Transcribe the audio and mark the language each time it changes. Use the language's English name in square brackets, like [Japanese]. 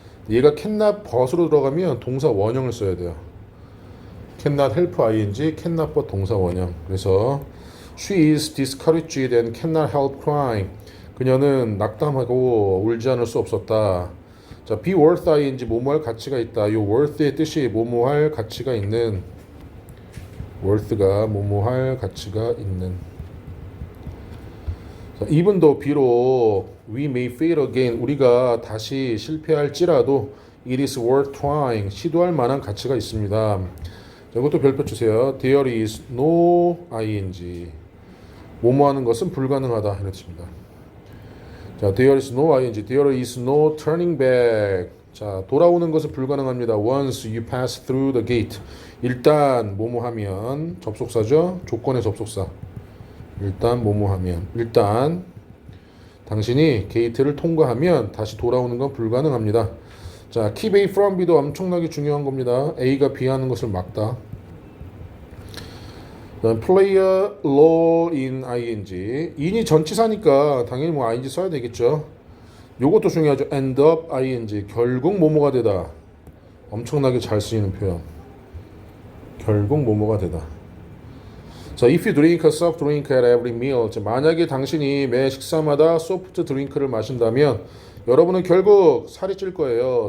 [Korean] 얘가 [English] cannot but [Korean] 으로 들어가면 동사 원형을 써야 돼요. [English] cannot help ing, cannot but [Korean] 동사 원형. 그래서 [English] she is discouraged and cannot help crying. [Korean] 그녀는 낙담하고 울지 않을 수 없었다. 자, [English] be worth ing, [Korean] 뭐뭐할 가치가 있다. 요 worth의 뜻이 뭐뭐할 가치가 있는, worth가 뭐뭐할 가치가 있는. [English] 자, even though [Korean] 비록 [English] we may fail again, [Korean] 우리가 다시 실패할지라도 [English] it is worth trying, [Korean] 시도할 만한 가치가 있습니다. 자, 이것도 별표 주세요. [English] There is no ing, [Korean] 뭐뭐 하는 것은 불가능하다 이런 뜻입니다. [English] 자, there is no ing, there is no turning back. [Korean] 자, 돌아오는 것은 불가능합니다. [English] Once you pass through the gate. [Korean] 일단 뭐뭐 하면, 접속사죠. 조건의 접속사. 일단 뭐뭐 하면, 일단 당신이 게이트를 통과하면 다시 돌아오는 건 불가능합니다. 자, [English] keep A from B [Korean] 도 엄청나게 중요한 겁니다. A가 B 하는 것을 막다. [English] play a role in ing. [Korean] in이 전치사니까 당연히 뭐 ing 써야 되겠죠. 요것도 중요하죠. [English] end up ing. [Korean] 결국 뭐뭐가 되다. 엄청나게 잘 쓰이는 표현. 결국 뭐뭐가 되다. [English] 자, if you drink a soft drink at every meal. [Korean] 자, 만약에 당신이 매 식사마다 소프트 드링크를 마신다면 여러분은 결국 살이 찔 거예요.